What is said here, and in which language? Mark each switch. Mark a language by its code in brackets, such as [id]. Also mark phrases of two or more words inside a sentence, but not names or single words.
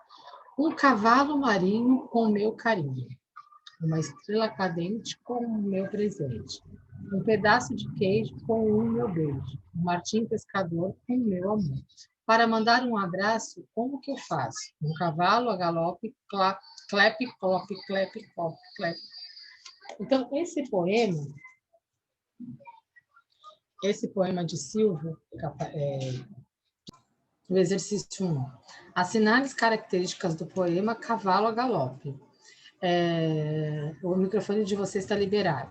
[pt] Um cavalo marinho com meu carinho. Uma estrela cadente com o meu presente. Um pedaço de queijo com o meu beijo. Um martim pescador com o meu amor. Para mandar um abraço, como que eu faço? Um cavalo a galope, clepe, clope, clepe, clope, clepe. Então, esse poema de Silvio, o exercício 1. Assinale as características do poema Cavalo a Galope. O microfone de você está liberado.